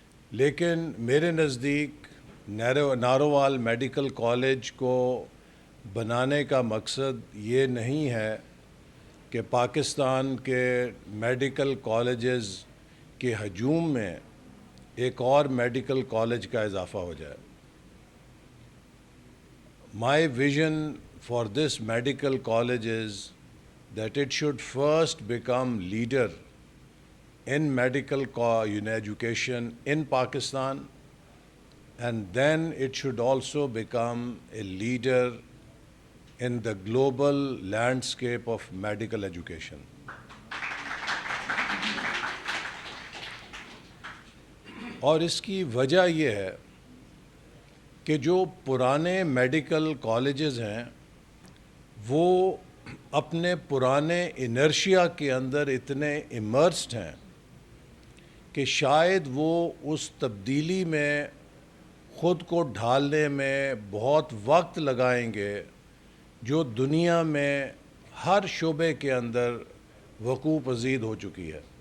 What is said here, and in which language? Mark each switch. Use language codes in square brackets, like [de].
[ur] لیکن میرے نزدیک نارووال میڈیکل کالج کو بنانے کا مقصد یہ نہیں ہے کہ پاکستان کے میڈیکل کالجز کے ہجوم میں ایک اور میڈیکل کالج کا اضافہ ہو جائے. [en] My vision for this medical college is that it should first become leader in medical education in Pakistan, and then it should also become a leader in the global landscape of medical education. [ur] اور اس کی وجہ یہ ہے کہ جو پرانے medical colleges ہیں وہ اپنے پرانے انرشیا کے اندر اتنے امرسڈ ہیں کہ شاید وہ اس تبدیلی میں خود کو ڈھالنے میں بہت وقت لگائیں گے جو دنیا میں ہر شعبے کے اندر وقوع پذیر ہو چکی ہے.